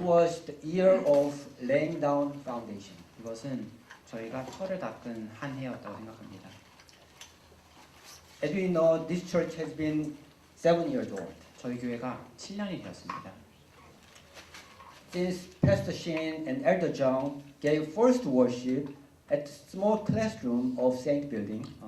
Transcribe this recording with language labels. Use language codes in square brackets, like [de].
[en] It was the year of laying down foundation. [ko] 이것은 저희가 털을 닦은 한 해였다고 생각합니다. [en] As we know, this church has been 7 years old. [ko] 저희 교회가 7년이 되었습니다. [en] Since Pastor Shin and Elder Jung gave first worship at the small classroom of Saint Building,